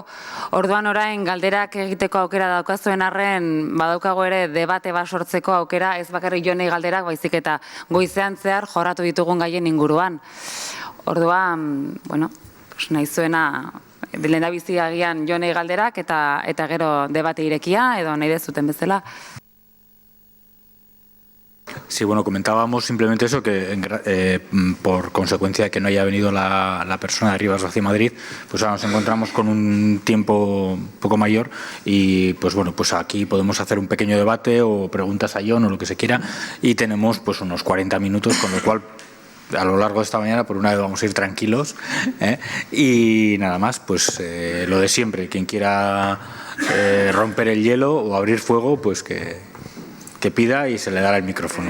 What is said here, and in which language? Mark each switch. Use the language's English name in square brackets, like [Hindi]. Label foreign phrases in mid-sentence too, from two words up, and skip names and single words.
[Basque] Orduan orain galderak egiteko aukera daukazuen arren, badaukago ere debate bat sortzeko aukera, ez bakarrik Jonei galderak, baizik eta goizean zehar jorratu ditugun gaien inguruan. Orduan, bueno, nahi zuena lehendabizi agian Jonei galderak eta gero debate irekia edo nahi dezuten bezala. [Spanish] Sí, bueno, comentábamos simplemente eso, que por consecuencia de que no haya venido la persona de Rivas Vacía Madrid, pues ahora nos encontramos con un tiempo un poco mayor y pues bueno, pues aquí podemos hacer un pequeño debate o preguntas a Jon o lo que se quiera y tenemos pues unos 40 minutos, con lo cual a lo largo de esta mañana por una vez vamos a ir tranquilos y nada más, pues lo de siempre, quien quiera romper el hielo o abrir fuego, pues que pida y se le dará el micrófono.